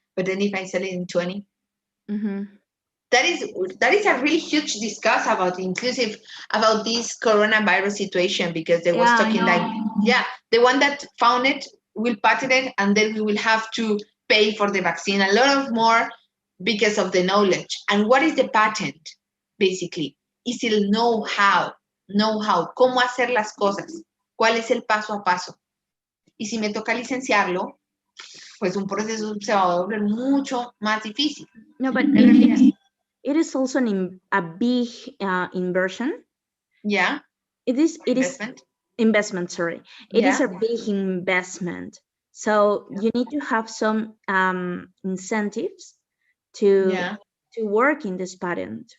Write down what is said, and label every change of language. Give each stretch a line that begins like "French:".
English: But then if I sell it in 20, that is a really huge discuss about inclusive about this coronavirus situation because they was talking like the one that found it will patent it and then we will have to pay for the vaccine a lot of more because of the knowledge. And what is the patent basically?
Spanish: Es el know-how, cómo hacer las cosas, cuál es el paso a paso. Y si me toca licenciarlo, pues un proceso se va a volver mucho más difícil.
English: No, but it is also a big inversion. Yeah. It is investment. Sorry, it is a big investment. So you need to have some incentives to work in this patent.